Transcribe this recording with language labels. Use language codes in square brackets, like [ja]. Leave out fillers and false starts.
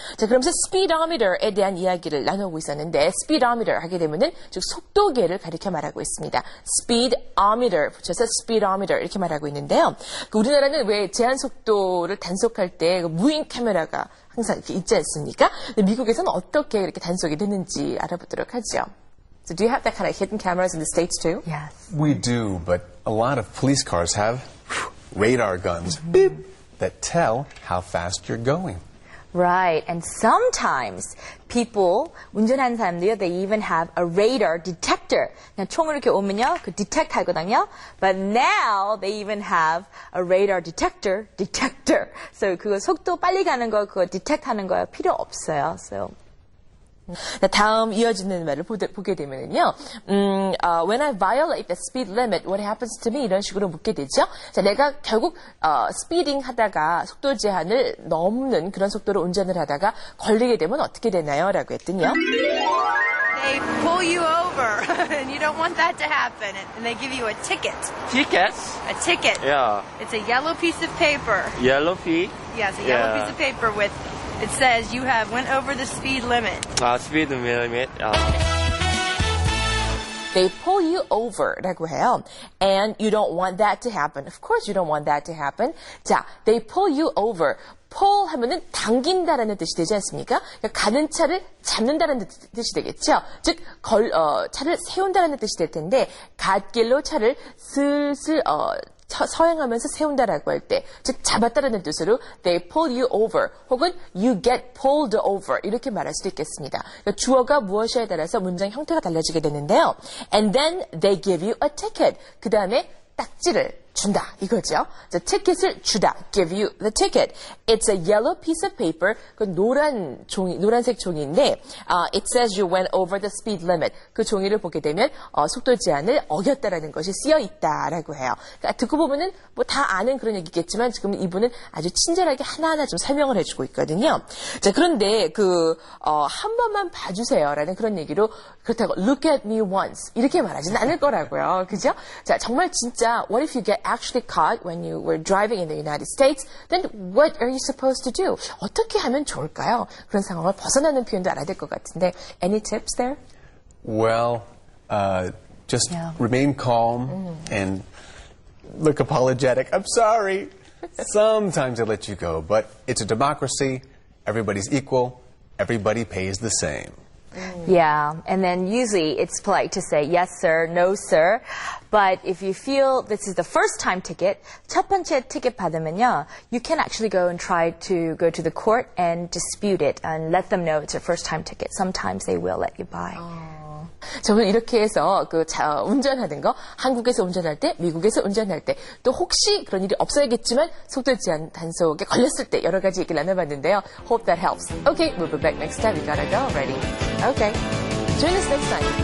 [ko] 자, 그러면서 speedometer에 대한 이야기를 나누고 있었는데 speedometer 하게 되면은 즉 속도계를 가리켜 말하고 있습니다. speedometer 붙여서 speedometer 이렇게 말하고 있는데요. 우리나라는 왜 제한 속도를 단속할 때 무인 카메라가 항상 이렇게 있지 않습니까? 근데 미국에서는 어떻게 이렇게 단속이 되는지 알아보도록 하죠. [en] So do you have that kind of hidden cameras in the States too? Yes. We do, but a lot of police cars have radar guns beep, that tell how fast you're going. Right. And sometimes people, [ko] 운전하는 사람들요, [en] they even have a radar detector. [ko] 그냥 총을 이렇게 오면요, 그 detect 하거든요. [en] But now they even have a radar detector. [ko] So 그거 속도 빨리 가는 거, 그거 detect 하는 거 필요 없어요. So 다음 이어지는 말을 보게 되면은요, [en] when I violate the speed limit, what happens to me? [ko] 이런 식으로 묻게 되죠. 자, 내가 결국 스피딩 하다가 속도 제한을 넘는 그런 속도로 운전을 하다가 걸리게 되면 어떻게 되나요? 라고 했더니요. [en] They pull you over, and you don't want that to happen, and they give you a ticket. Tickets? A ticket. Yeah. It's a yellow piece of paper. Yellow fee? Yes, a yellow piece of paper with, it says you have went over the speed limit. Speed limit. They pull you over [ko] 라고 해요. [en] And you don't want that to happen. Of course you don't want that to happen. 자, they pull you over. [ko] pull 하면은 당긴다라는 뜻이 되지 않습니까? 그러니까 가는 차를 잡는다라는 뜻이 되겠죠. 즉, 차를 세운다라는 뜻이 될 텐데, 갓길로 차를 슬슬, 서행하면서 세운다라고 할 때, 즉 잡았다라는 뜻으로 [en] they pull you over [ko] 혹은 [en] you get pulled over [ko] 이렇게 말할 수도 있겠습니다. 그러니까 주어가 무엇이냐에 따라서 문장 형태가 달라지게 되는데요. [en] And then they give you a ticket. [ko] 그 다음에 딱지를 준다 이거죠. 자, 티켓을 주다. [en] Give you the ticket. It's a yellow piece of paper. [ko] 그 노란색 종이인데, [en] it says you went over the speed limit. [ko] 그 종이를 보게 되면 속도 제한을 어겼다라는 것이 쓰여 있다라고 해요. 그러니까 듣고 보면은 뭐 다 아는 그런 얘기겠지만 지금 이분은 아주 친절하게 하나하나 좀 설명을 해주고 있거든요. 자, 그런데 한 번만 봐주세요라는 그런 얘기로 그렇다고 [en] look at me once [ko] 이렇게 말하지는 않을 거라고요. 그죠? 자, 정말 진짜 [en] what if you get actually caught when you were driving in the United States? Then what are you supposed to do? [ko] 어떻게 하면 좋을까요? 그런 상황을 벗어나는 표현도 알아야 될 것 같은데 [en] any tips there? Well, just remain calm and look apologetic. I'm sorry. Sometimes I let you go, but it's a democracy. Everybody's equal. Everybody pays the same. Yeah, and then usually it's polite to say yes sir, no sir. But if you feel this is the first time ticket, [ko] 첫 번째 ticket 받으면요, [en] you can actually go and try to go to the court and dispute it and let them know it's a first time ticket. Sometimes they will let you by. [ko] 저는 이렇게 해서 운전하는 거, 한국에서 운전할 때, 미국에서 운전할 때, 또 혹시 그런 일이 없어야겠지만 속도 제한 단속에 걸렸을 때 여러 가지 얘기를 나눠봤는데요. [en] Hope that helps. Okay, we'll be back next time. We gotta go already. Okay. Join us next time.